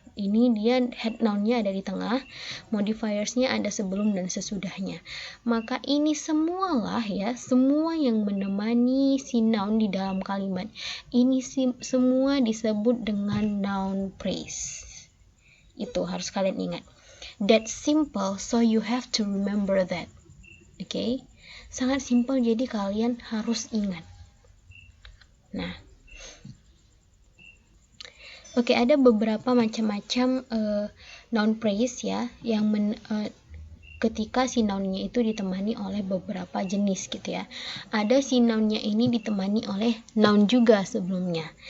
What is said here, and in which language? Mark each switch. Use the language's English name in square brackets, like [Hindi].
[Indonesian] Ini dia head noun-nya ada di tengah, modifiersnya ada sebelum dan sesudahnya. Maka ini semualah ya, semua yang menemani si noun di dalam kalimat. Ini semua disebut dengan noun phrase. Itu harus kalian ingat. [English] That's simple, so you have to remember that. [Indonesian] Oke? Sangat simpel, jadi kalian harus ingat. Nah, oke, ada beberapa macam-macam noun phrase ya, yang ketika si noun-nya itu ditemani oleh beberapa jenis gitu ya. Ada si noun-nya ini ditemani oleh noun juga sebelumnya.